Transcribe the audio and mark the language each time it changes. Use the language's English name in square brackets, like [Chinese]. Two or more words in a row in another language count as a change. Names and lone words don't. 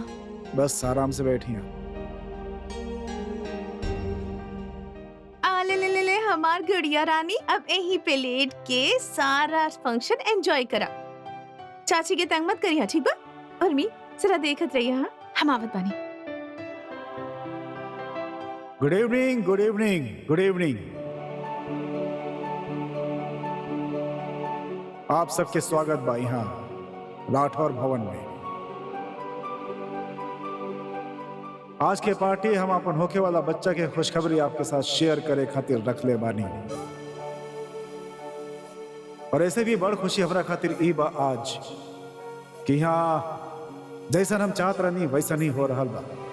[Bhojpuri] बस आराम से बैठी हैं। ले हमार गुड़िया रानी अब यहीं पे लेट के सारा [English] function enjoy [Bhojpuri] करा। चाची के तंग मत करिए, ठीक बा? और मी जरा देखत रहिए। हाँ, हम आवत बानी। [English] good evening, good evening, good evening. [Bhojpuri] आप सबके स्वागत बा यहाँ राठौर भवन में। आज के पार्टी हम अपन होके वाला बच्चा के खुशखबरी आपके साथ शेयर करे खातिर रख ले बानी, और ऐसे भी बड़ खुशी हमरा खातिर ई बा आज कि यहाँ जैसा हम चाहत रहनी वैसा नहीं हो रहा बा।